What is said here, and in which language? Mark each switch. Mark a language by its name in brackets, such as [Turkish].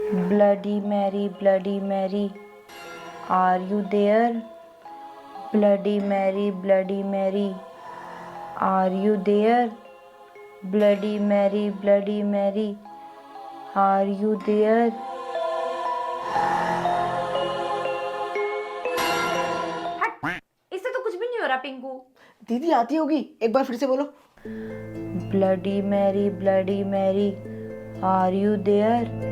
[English] Bloody Mary, Bloody Mary, are you there? Bloody Mary, Bloody Mary, are you there? Bloody Mary, Bloody Mary, are you there? [Hindi] हट, इससे तो कुछ भी नहीं हो रहा पिंकू। दीदी आती होगी, एक बार फिर से बोलो। [English] Bloody Mary, Bloody Mary, are you there?